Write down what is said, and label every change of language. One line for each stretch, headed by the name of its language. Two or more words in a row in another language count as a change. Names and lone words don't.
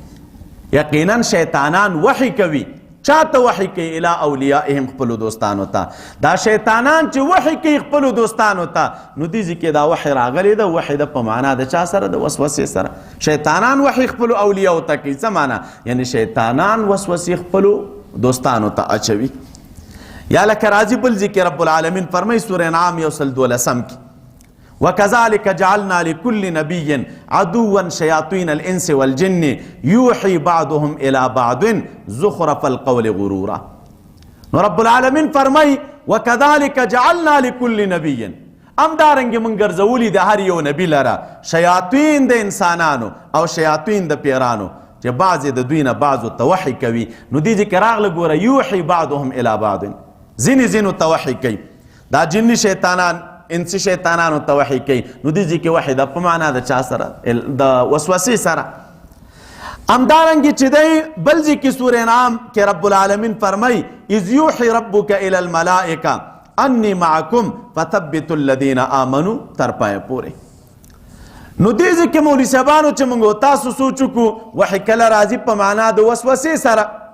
Pashto: یقینا شیطانان وحی کوي چاته وحی کوي
Arabic: الی اولیائهم
Pashto: خپلو دوستانو ته دا شیطانان چې وحی کوي خپلو دوستانو ته نو دې ځای کې دا وحی راغلی ده وحی ده په معنا د چا سره د وسوسې سره شیطانان وحی خپلو اولیاو ته کوي څه معنا یعنی شیطانان وسوسې خپلو دوستانو ته اچوي یا لکه راځي بل ځای کې رب العالمین فرمایي سوره انعام 112 کې
Arabic: وكذلك جعلنا لكل نبي عدوا شياطين الانس والجن يوحي بعضهم الى بعض زخرف القول غرورا
Pashto: نو رب العالمین فرمای
Arabic: وكذلك جعلنا لكل نبي
Pashto: ام دارنګ من ګرځولي د هر یو نبی لره شیاطین د انسانانو او شیاطین د پیرانو چې بعضې د دوی نه بعضو ته وحی کوي نو دې ځای کې راغله ګوره
Arabic: یوحي بعضهم الى بعض
Pashto: ځینې ته وحی کوي دا جني شیطانان انسی شیطانانو ته وحی کوي نو دې ځای کې وحی ده په معنا د چا سره د وسوسې سره همدارنګې چې دی بل ځای کې سوره انعام کې رب العالمین فرمای
Arabic: اذ یوحي ربک الی الملائکه انی معکم فثبتوا الذین آمنوا
Pashto: تر پایه پورې نو دې ځای کې مولوي صاحبانو چې موږ تاسو سوچ وکړو وحی کله راځي په معنا د وسوسې سره